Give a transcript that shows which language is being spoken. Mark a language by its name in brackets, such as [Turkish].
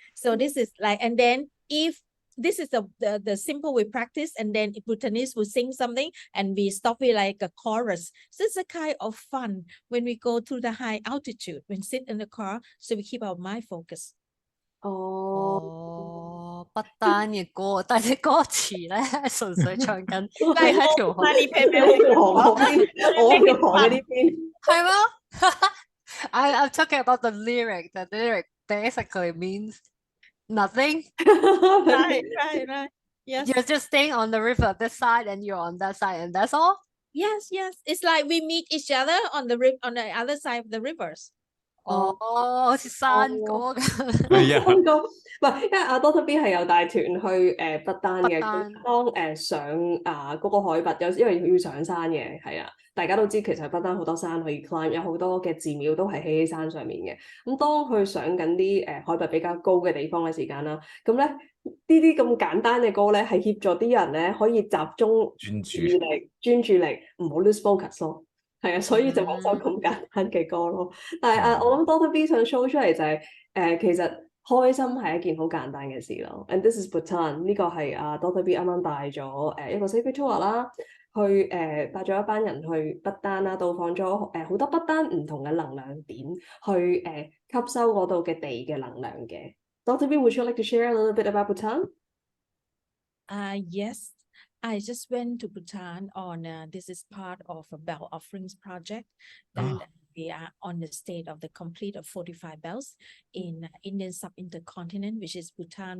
[English] So this is like, and then if this is the simple we practice, and then Bhutanese will sing something and we stop it like a chorus. So it's a kind of fun when we go to the high altitude, when sit in the car, so we keep our mind focused. [Cantonese] 哦，不單嘅歌，但係歌詞咧純粹唱緊你係喺條河，你喺條河嗰邊，我喺條河嘅呢邊。係咩？ [English] I'm talking about the lyric. The lyric basically means nothing. Right. Yes. You're just staying on the river this side and you're on that side and that's all. Yes. It's like we meet each other on the other side of the rivers. [Cantonese] 哦，好似山歌咁。係啊，香港唔係，因為阿 Doctor B 係有帶團去不丹嘅，不丹當上嗰個海拔因為要上山嘅，係啊，大家都知其實不丹好多山可以 climb， 有好多嘅寺廟都係喺山上面嘅。咁當佢上緊啲海拔比較高嘅地方嘅時間啦，咁咧呢啲咁簡單嘅歌咧係協助啲人咧可以集中專注力，唔好 [English] lose focus [Cantonese] 咯。係啊，所以就揾首咁簡單嘅歌咯。但係我諗 Doctor B 想 show 出嚟就係其實開心係一件好簡單嘅事咯。 [English] And this is Buathon， [Cantonese] 呢個係Doctor B 啱啱帶咗一個 [English] sacred tour [Cantonese] 啦，去帶咗一班人去不丹啦，到訪咗好多不丹唔同嘅能量點，去吸收嗰度嘅地嘅能量嘅。 [English] Doctor B，would you like to share a little bit about Buathon? Yes. I just went to Bhutan on, this is part of a bell offerings project that we are on the state of the complete of 45 bells in Indian subcontinent, which is Bhutan.